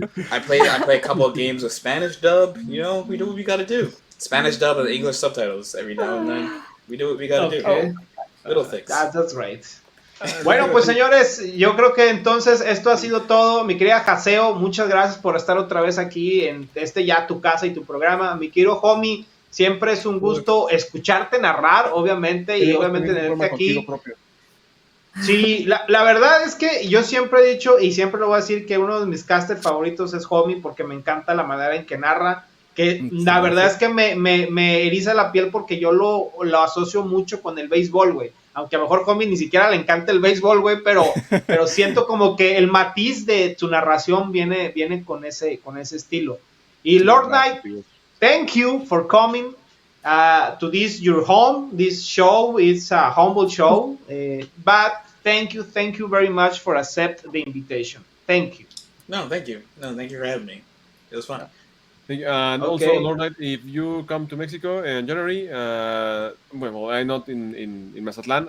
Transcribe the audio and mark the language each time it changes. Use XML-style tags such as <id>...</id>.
<en>I play a couple of games with Spanish dub. You know, we do what we gotta do. Spanish dub and English subtitles every now and then. We do what we gotta do. Little things. That's right.</en> <es>Bueno, pues señores, yo creo que entonces esto ha sido todo. Mi querida Haseo, muchas gracias por estar otra vez aquí en ya tu casa y tu programa. Mi querido homie, siempre es un gusto escucharte narrar, obviamente, y obviamente tenerte aquí. Sí, la verdad es que yo siempre he dicho, y siempre lo voy a decir, que uno de mis casters favoritos es homie, porque me encanta la manera en que narra. Que la verdad es que me eriza la piel porque yo lo asocio mucho con el béisbol, güey. Aunque a lo mejor homie ni siquiera le encanta el béisbol, güey, pero siento como que el matiz de su narración viene con ese estilo. Y Lord Knight,</es> <en>thank you for coming to this your home. This show is a humble show, but thank you very much for accept the invitation. Thank you. No, thank you. No, thank you for having me. It was fun. And also, Okay. Lord Knight, if you come to Mexico in January, well, I'm not in Mazatlan.</en>